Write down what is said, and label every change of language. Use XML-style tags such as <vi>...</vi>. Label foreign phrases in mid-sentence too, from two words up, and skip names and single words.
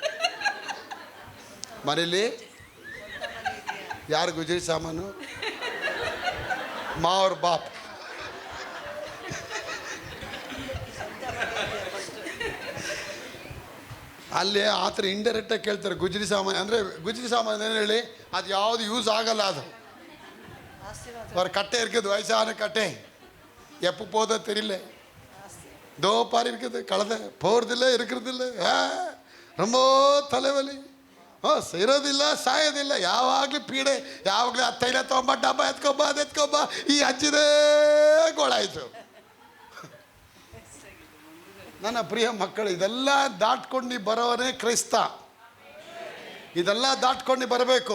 <kn>ಮನೇಲಿ ಯಾರು ಗುಜರಿ ಸಾಮಾನು? ಮಾವ್ರ ಬಾಪ್. ಅಲ್ಲಿ ಆ ಥರ ಇಂಡೈರೆಕ್ಟಾಗಿ ಕೇಳ್ತಾರೆ ಗುಜರಿ ಸಾಮಾನು ಅಂದರೆ. ಗುಜರಿ ಸಾಮಾನು ಏನು ಹೇಳಿ, ಅದು ಯಾವುದು ಯೂಸ್ ಆಗಲ್ಲ.</kn> <ta>ಅದು ஒரு கட்டை இருக்குது, வயசான கட்டை, எப்போ போதோ தெரியல, தோ பாரு இருக்குது, கலந்த போகிறதில்ல இருக்கிறதில்ல, ரொம்ப தலைவலி,</ta> <kn>ಸೇರೋದಿಲ್ಲ ಸಾಯೋದಿಲ್ಲ, ಯಾವಾಗಲೂ ಪೀಡೆ, ಯಾವಾಗಲೂ ತೈಲ ತೊಗೊಂಬ, ಡಬ್ಬ ಎತ್ಕೊಬ್ಬ, ಅದು ಎತ್ಕೊಬ್ಬ, ಈ ಹಚ್ಚಿದೇ ಗೋಳಾಯಿತು. ನನ್ನ ಪ್ರಿಯ ಮಕ್ಕಳು, ಇದೆಲ್ಲ ದಾಟ್ಕೊಂಡು ಬರೋವನೇ ಕ್ರೈಸ್ತ. ಇದೆಲ್ಲ ದಾಟ್ಕೊಂಡು ಬರಬೇಕು.</kn>